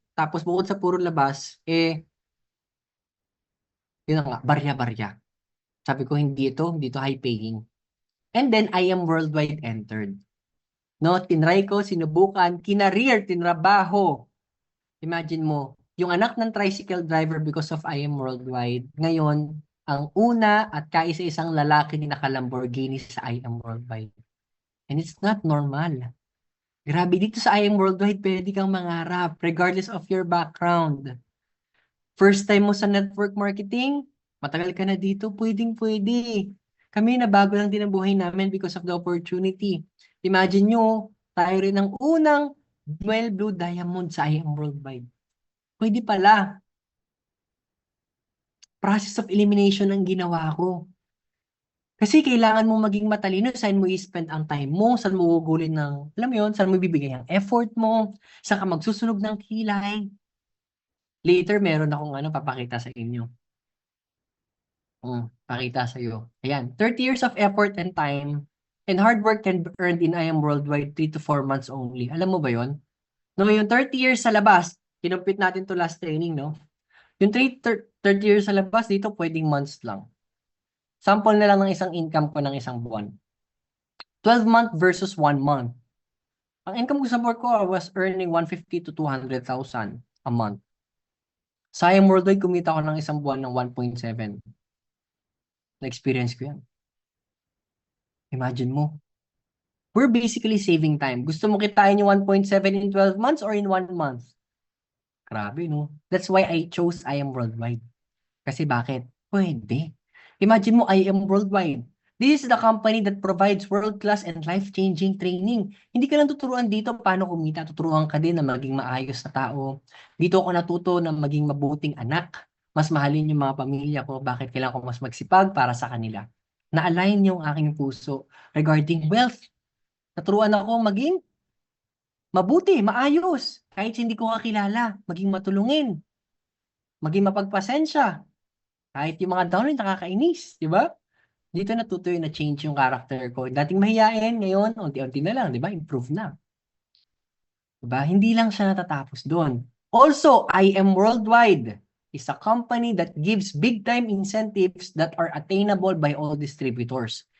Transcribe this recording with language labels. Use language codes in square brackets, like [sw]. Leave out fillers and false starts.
[tl] Tapos, bukod sa puro labas, yun nga, barya-barya. Sabi ko, hindi ito [en] high paying. And then, I am worldwide entered. [tl] No, tinry ko, sinubukan, kinareer, tinrabaho. Imagine mo, yung anak ng tricycle driver because of I am worldwide. Ngayon, ang una at kaisa-isang lalaki ni naka-Lamborghini sa I am worldwide. [en] And it's not normal. [tl] Grabe, dito sa I am worldwide, pwede kang mangarap [en] regardless of your background. [tl] First time mo sa network marketing, matagal ka na dito, pwedeng-pwede. Kami nabago lang din ang buhay namin [en] because of the opportunity. [tl] Imagine nyo, tayo rin ang unang Blue Diamond sa I am worldwide. Pwede pala. Process of elimination ang ginawa ko. Kasi kailangan mo maging matalino, saan mo i-spend ang time mo, saan mo gugulin alam mo yun, saan mo bibigay ang effort mo, saan ka magsusunog ng kilay. Later, meron akong papakita sa inyo. Pakita sa iyo. [en] Ayan, 30 years of effort and time and hard work can be earned in I am worldwide 3 to 4 months only. [tl] Alam mo ba yon? No, yung 30 years sa labas, kinumpit natin to last training, no? Yung 30 years sa labas, dito pwedeng months lang. Sample na lang ng isang income ko ng isang buwan. [en] 12-month versus 1 month. [tl] Ang income ko sa work ko, [en] I was earning 150 to 200,000 a month. [tl] Sa I am worldwide, kumita ko ng isang buwan ng 1.7. Na-experience ko yan. Imagine mo. [en] We're basically saving time. [tl] Gusto mo kitain yung 1.7 [en] in 12 months or in 1 month? [tl] Grabe, no? [en] That's why I chose I am worldwide. [tl] Kasi bakit? Pwede. [en] Imagine mo, I am worldwide. This is the company that provides world-class and life-changing training. [tl] Hindi ka lang tuturuan dito paano kumita, tuturuan ka din na maging maayos na tao. Dito ako natuto na maging mabuting anak. Mas mahalin yung mga pamilya ko. Bakit kailangan ko mas magsipag para sa kanila? Na-align yung aking puso regarding wealth. Naturuan ako maging mabuti, maayos. Kahit hindi ko kakilala, maging matulungin, maging mapagpasensya. Kahit yung mga down nakakainis, di ba? Dito natutuyo na change yung character ko. Dating mahiyain, ngayon, unti-unti na lang, di ba? Improve na. Diba? Hindi lang siya natatapos doon. [en] Also, I Am Worldwide is a company that gives big-time incentives that are attainable by all distributors.